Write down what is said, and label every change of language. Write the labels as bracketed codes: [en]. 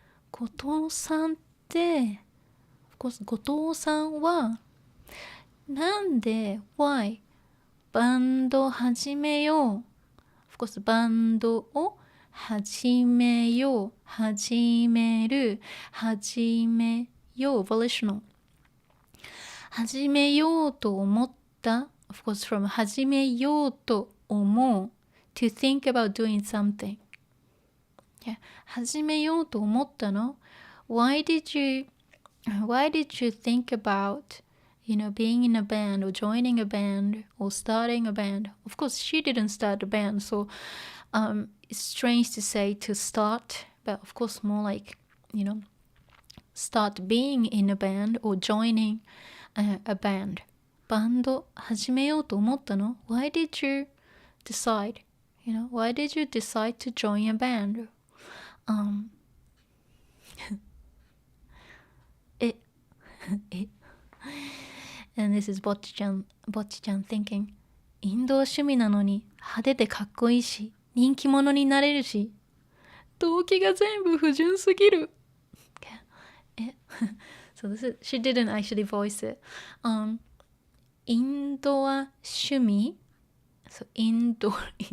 [ja] 後藤さんって、後藤さんはなんで [en] why [ja] バンド始めよう [en] Of course [ja] バンドを始めよう始める始めよう volitional 始めようと思った [en] Of course from 始めようと思う to think about doing something、yeah. [ja] 始めようと思ったの [en] why did you think about being in a band or joining a band or starting a band? Of course, she didn't start a band, so it's strange to say to start, but of course more like, start being in a band or joining a band. [ja] バンド始めようと思ったの? [en] Why did you decide? Why did you decide to join a band? And this is Bocchi-chan thinking, [ja] インド趣味なのに派手でかっこいいし、人気者になれるし、動機が全部不純すぎる。 [en] So this is, she didn't actually voice it. [ja] インドは趣味 [en] So indoors.